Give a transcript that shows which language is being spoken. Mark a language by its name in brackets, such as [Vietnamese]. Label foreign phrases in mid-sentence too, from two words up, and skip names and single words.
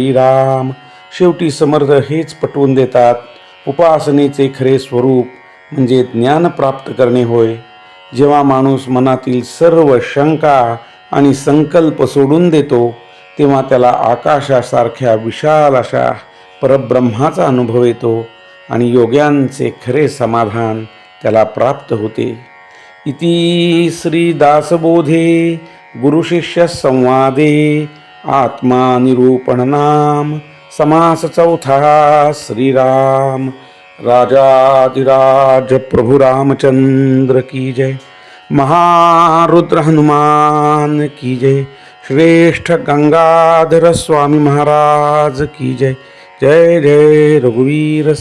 [Marathi] शेवटी समर्थ हेच पटवून देतात, उपासनेचे खरे स्वरूप म्हणजे ज्ञान प्राप्त करणे होय. जेव्हा माणूस मनातील सर्व शंका आणि संकल्प सोडून देतो तेव्हा त्याला आकाशासारख्या विशाल अशा परब्रह्माचा अनुभव येतो आणि योग्यांचे खरे समाधान त्याला प्राप्त होते. [Sanskrit] इति श्री दासबोधे गुरुशिष्य संवादे आत्मा निरूपण नाम समास चौथा. [Hindi] श्रीराम राजाधिराज प्रभु रामचंद्र की जय. महारुद्र हनुमान की जय. श्रेष्ठ गंगाधर स्वामी महाराज की जय. [Marathi] जय जय रघुवीर.